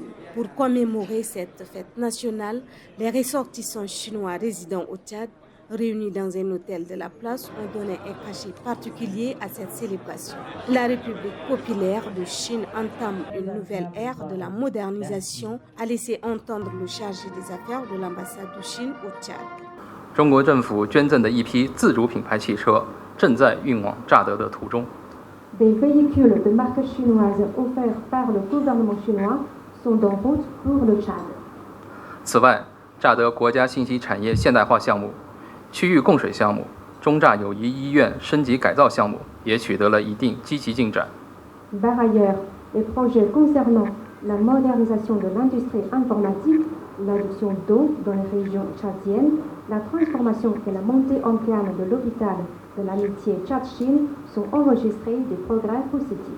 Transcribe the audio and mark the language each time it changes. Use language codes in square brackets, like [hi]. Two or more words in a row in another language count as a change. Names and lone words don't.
[fr] Pour commémorer cette fête nationale, les ressortissants chinois résidant au Tchad, réunis dans un hôtel de la place, ont donné un cachet particulier à cette célébration. La République populaire de Chine entame une nouvelle ère de la modernisation, a laissé entendre le chargé des affaires de l'ambassade de Chine au Tchad. [zh] 中国政府捐赠的一批自主品牌汽车正在运往乍得的途中。 [fr] Des véhicules de marque chinoise offerts par le gouvernement chinois sont en route pour le Tchad. [zh] 此外，乍得国家信息产业现代化项目、区域供水项目、中乍友谊医院升级改造项目也取得了一定积极进展。 [fr] Par ailleurs, les projets concernant la modernisation de l'industrie informatique, l'adduction d'eau dans les régions tchadiennes, la transformation et la montée en gamme de l'hôpital de l'amitié Tchad-Chine sont enregistrés des progrès positifs.